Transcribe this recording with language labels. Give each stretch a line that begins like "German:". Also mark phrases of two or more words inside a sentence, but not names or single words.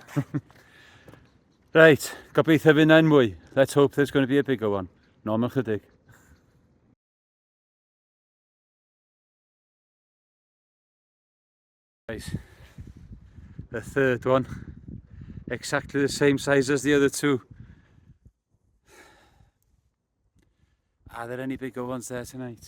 English: Right,
Welsh: gobeithio fydd na'n mwy.
English: Let's hope there's going to be a bigger one.
Welsh: Normal chydig.
English: Right, the third one. Exactly the same size as the other two. Are there any bigger ones there tonight?